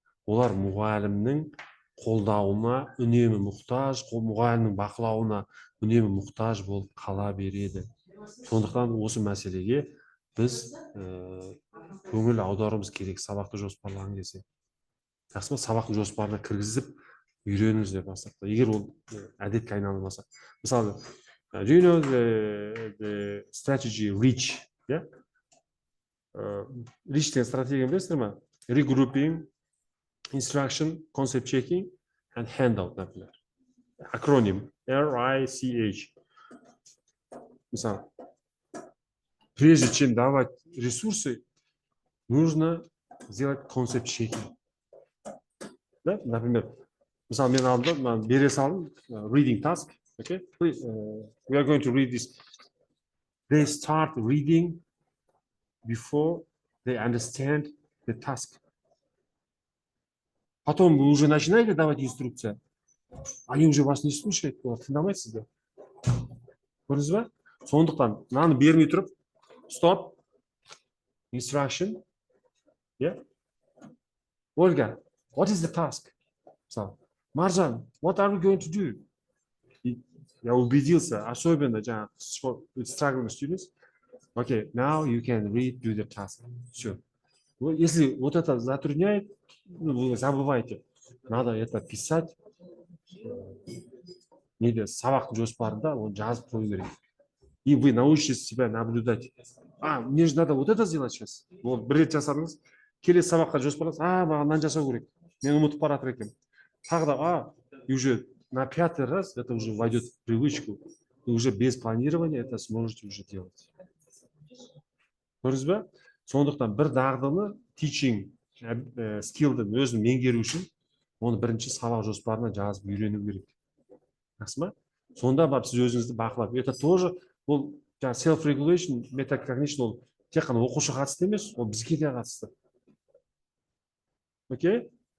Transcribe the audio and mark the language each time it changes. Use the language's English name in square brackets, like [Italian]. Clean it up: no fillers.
[Kazakh] Олар мұғалімнің қолдауына үнемі мұқтаж, мұғалімнің бақылауына үнемі мұқтаж болып қала береді. Сондықтан осы мәселеге біз көңіл аударуымыз керек сабақты жоспарлаған кезде. Жақсы ма, сабақтың жоспарына кіргізіп үйреніңіз деп бастапта. Егер ол әдетке айналмаса. [English] Мысалы, do you know the strategy REACH? [Kazakh] REACH деген стратегия білесіздер ма? [English] Regrouping, instruction, concept checking and handout, например. [Russian] Акроним RICH. Мысалы, прежде чем давать ресурсы, нужно сделать [English] concept checking. [Russian] Да? [Kazakh] Например, мысалы, мен алдым, бере салдым, [English] reading task. Okay? Please, we are going to read this. They start reading before they understand the task. [Russian] Потом вы уже начинаете давать инструкция, они уже вас не слушают, [Kazakh] тыңдамайсыздар. Көрдіңіз ба? Сондықтан мынаны бермей тұрып, [English] stop, instruction. Yeah? Olga, what is the task? So, Marjan, what are we going to do? [Russian] Я убедился, особенно [English] with struggling students. Okay, now you can read, do the task. [Russian] Все. Если вот это затрудняет, вы забывайте. Надо это писать. [Kazakh] Сабақтың жоспарында он жазып қою керек. [Russian] И вы научитесь себя наблюдать. Мне же надо вот это сделать сейчас. [Kazakh] Вот бір рет жасадыңыз, келесі сабаққа жоспарлаңыз. Маған мынаны жасау керек. Мен ұмытып бара жатыр екенмін. Тағы да, [Russian] и уже на 5-й раз это уже войдет в привычку. И уже без планирования это сможете уже делать. [Kazakh] Көрдіңіз бе? Сондықтан бір дағдыны teaching skill'ды өзін меңгеру үшін оны бірінші сабақ жоспарына жазып үйрену керек. Жақсы ма? Сонда барып сіз өзіңізді бақылап. [Russian] Это тоже [Kazakh] ол self-regulation, metacognition ол тек қана оқушы қатысты емес, ол бізге де қатысты. Окей?